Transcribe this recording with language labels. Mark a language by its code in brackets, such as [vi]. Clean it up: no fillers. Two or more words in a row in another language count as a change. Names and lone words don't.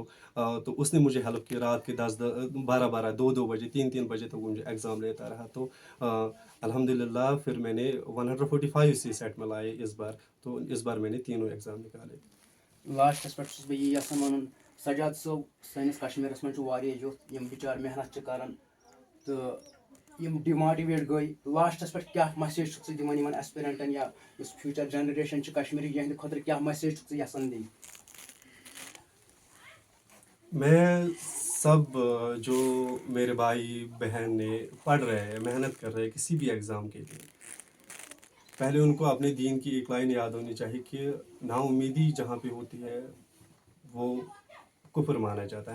[ur] تو اس نے مجھے ہیلپ کی, رات کے 12 2 بجے 3 بجے تک مجھے ایگزام لیتا رہا. تو الحمدللہ پھر میں نے 145 CSAT میں لائے اس بار. تو اس بار میں نے تینوں ایگزام نکالے. [ks] لاسٹس پٮ۪ٹھ چھُس بہٕ یی یژھان وَنُن, سجاد صٲب سٲنِس کشمیٖرس منٛز چھُ واریاہ یُتھ یِم بِچار محنت چھِ کران تہٕ یِم ڈِماٹِویٹ گٔے. لاسٹس پٮ۪ٹھ کیاہ مسیج چھُکھ ژٕ دِوان یِمن ایسپیرنٹن یا یُس [en] future generation [ks] چھِ کشمیٖرٕچ یِہنٛدِ خٲطرٕ کیاہ مسیج چھُکھ ژٕ یژھان دِنۍ؟ [ur] میں سب جو میرے بھائی بہن نے پڑھ رہے ہیں, محنت کر رہے ہیں کسی بھی ایگزام کے لیے, پہلے ان کو اپنے دین کی ایک لائن یاد ہونی چاہیے کہ نا امیدی جہاں پہ ہوتی ہے وہ کفر مانا جاتا ہے.